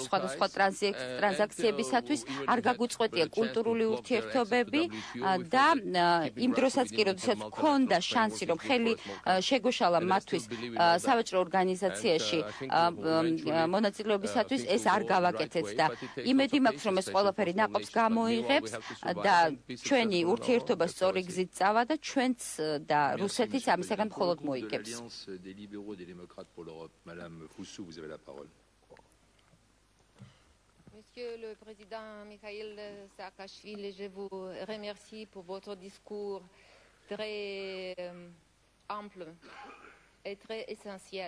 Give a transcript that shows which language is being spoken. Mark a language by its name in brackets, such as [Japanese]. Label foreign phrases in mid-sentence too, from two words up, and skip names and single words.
[Georgian] სხვადასხვა ტრანზაქციებისათვის, არ გაგვიწყვეტია კულტურული ურთიერთობები და იმ დროსაც კი, როდესაც ჰქონდა შანსი, რომ ხელი შეგვეშალა მათთვის სავაჭრო ორგანიზაციაში მონაწილეობისათვის, ეს არ გავაკეთეთ და იმედი მაქვს, რომ ეს ყველაფერი ნაყოფს გამოიღებს და ჩვენი ურთიერთობა სწორი გზით წავა და ჩვენც და რუსეთიც ამისაგან მხოლოდ მოიგებს. [French] Monsieur le Président Mikhail Saakashvili, je vous remercie pour votre discours très ample et très essentiel.